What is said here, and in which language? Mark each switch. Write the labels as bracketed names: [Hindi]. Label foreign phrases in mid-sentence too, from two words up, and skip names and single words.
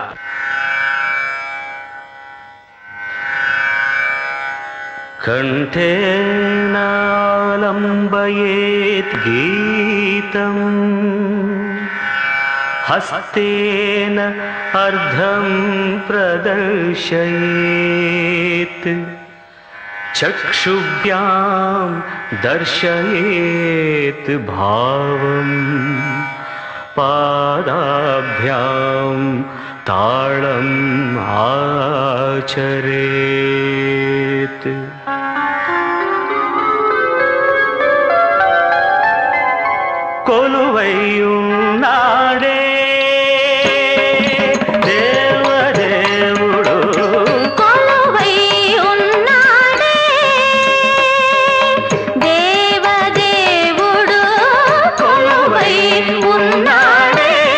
[Sanskrit] కంఠే నాలంబయేత్ గీతం హస్తేన అర్ధం ప్రదర్శయేత్ चक्षुभ्यां दर्शयेत् भावम् पादाभ्यां ताळम् आचरेत् [Telugu] కొలువైయున్నాడే దేవదేవుడు కొలువై ఉన్నాడే దేవదేవుడు కొలువై ఉన్నాడే